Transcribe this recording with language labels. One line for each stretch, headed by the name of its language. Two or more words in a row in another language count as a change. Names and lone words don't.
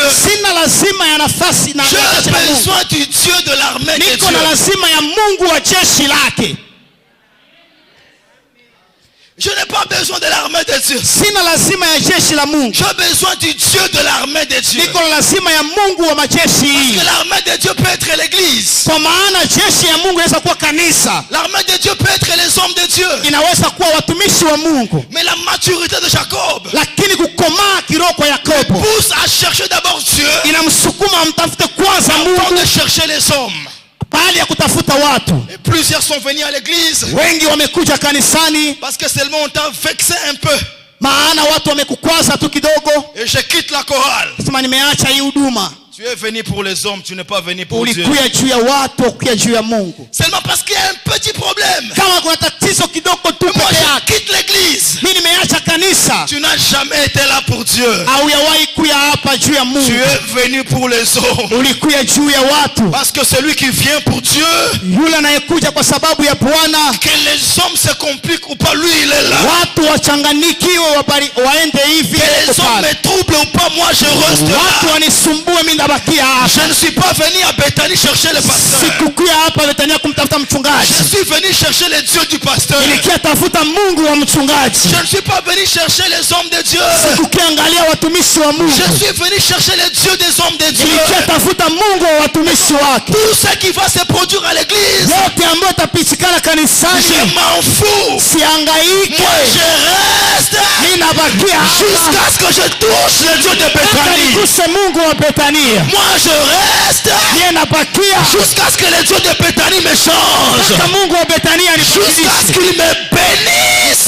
French: J'ai besoin du Dieu de l'armée de Dieu. Je n'ai pas besoin de l'armée de Dieu. J'ai besoin du Dieu de l'armée de Dieu. Parce que l'armée de Dieu peut être l'église.
Swahili: Kwa maana jeshi ya Mungu inaweza kuwa kanisa.
French: L'armée de Dieu peut être les hommes de Dieu.
Swahili: Inaweza kuwa watumishi wa Mungu.
French: Mais la maturité de Jacob,
Swahili: lakini kukomaa kiroho kwa Yakobo,
French: pousse à chercher d'abord Dieu,
Swahili: inamsukuma amtafute kwanza Mungu
French: avant de chercher les hommes.
Swahili: bali ya kutafuta watu.
French: Et plusieurs sont venus à l'église.
Swahili: Wengi wamekuja kanisani
French: parce que seulement on t'a vexé un peu.
Swahili: maana watu wamekukwaza tu kidogo.
French: Et je quitte la chorale.
Swahili: Sema nimeacha hii huduma.
French: Tu es venu pour les hommes, tu n'es pas venu pour Dieu.
Swahili: Ulikuja juu ya watu, ukuja juu ya Mungu.
French: Seulement parce qu'il y a un petit problème.
Swahili: Kama kuna tatizo kidogo tu
French: Moi
Swahili: peke yake.
French: je quitte l'église.
Swahili: Mimi nimeacha kanisa.
French: Tu n'as jamais été là pour Dieu.
Swahili: Au yawahi kuja hapa juu ya Mungu.
French: Tu es venu pour les hommes.
Swahili: Ulikuja juu ya watu.
French: Parce que celui qui vient pour Dieu,
Swahili: yule anayekuja kwa sababu ya Bwana,
French: que les hommes se compliquent ou pas, lui il est là.
Swahili: Watu wachanganikiwe waende hivi.
French: Que les hommes me troublent ou pas, moi je reste là.
Swahili: Watu wanisumbue, mimi ndabakia hapa.
French: Je ne suis pas venu à Bethanie chercher le pasteur.
Swahili: Sikukuja hapa Bethania kumtafuta mchungaji.
French: Je suis venu chercher les dieux du pasteur.
Swahili: Nilikia tafuta Mungu wa mchungaji.
French: Je ne suis pas venu chercher les hommes de Dieu.
Swahili: Sikukiangalia watumishi wa Mungu.
French: Je suis venu chercher les dieux des hommes de Dieu.
Swahili: Nilikia tafuta Mungu wa watumishi wake.
French: Tout ce qui va se produire à l'église,
Swahili: yote ambayo tapitikana kanisani,
French: je m'en fous.
Swahili: Siangaike.
French: Moi je reste jusqu'à ce que je touche le Dieu de Bethanie.
Swahili: Mungu wa Bethania.
French: Moi je reste jusqu'à ce que le Dieu de Bethanie me change. Jusqu'à ce qu'il me bénisse.